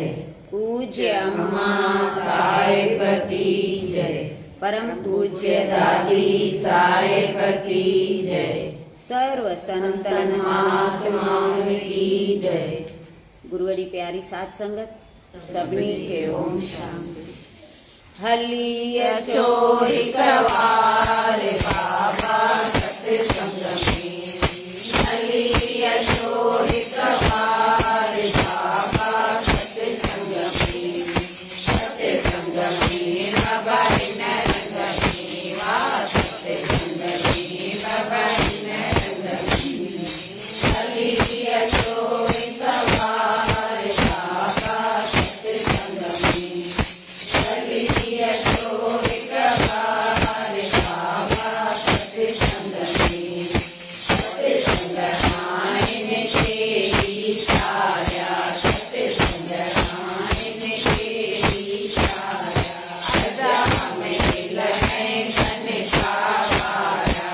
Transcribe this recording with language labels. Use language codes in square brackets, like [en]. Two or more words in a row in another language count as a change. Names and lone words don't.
[hi] पूज्य अम्मा साहिब की जय। परम पूज्य दादी साहिब की जय। सर्व संतन महात्माओं की जय। [sd] गुरुवड़ी प्यारी साध संगत सबनी के ओम शांति। हली अचो हिक बार बाबा सत्संग में। हली अचो हिक बार बाबा सत्संग में। सत्संग में बाबा इन रंग में वा। सत्संग में बाबा इन रंग में। हली अचो हिक बार बाबा सत्संग में। हली अचो हिक बार बाबा सत्संग में। सत्संग आइन के सारा। सत्संग आइन के सारा। अजा हमें दिल है धन सावारा।